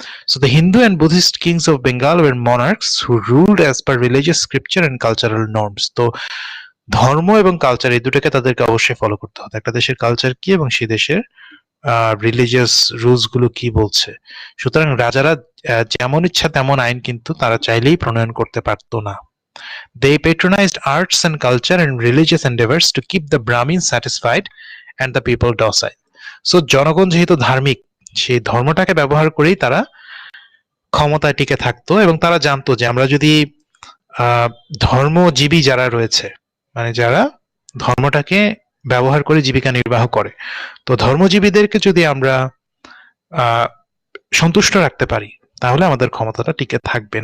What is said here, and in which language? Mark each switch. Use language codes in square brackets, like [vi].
[en] So the Hindu and Buddhist kings of Bengal were monarchs who ruled as per religious scripture and cultural norms. [bn] তো ধর্ম এবং culture এই দুটোকে তাদেরকে অবশ্যই ফলো করতে হবে। একটা দেশের কালচার কি এবং সেই দেশের রিলিজিয়াস রুলস গুলো কি বলছে। সুতরাং রাজারা যেমন ইচ্ছা তেমন আইন কিন্তু তারা চাইলেই প্রণয়ন করতে পারতো না। [en] They patronized arts and culture and religious endeavors to keep the Brahmins satisfied and the people docile. [bn] So জনগণ যেহেতু ধার্মিক, সেই ধর্মটাকে ব্যবহার করেই তারা ক্ষমতায় টিকে থাকতো এবং তারা জানতো যে আমরা যদি ধর্মজীবী যারা রয়েছে, মানে যারা ধর্মটাকে ব্যবহার করে জীবিকা নির্বাহ করে, তো ধর্মজীবীদেরকে যদি আমরা সন্তুষ্ট রাখতে পারি তাহলে আমাদের ক্ষমতাটা টিকে থাকবে।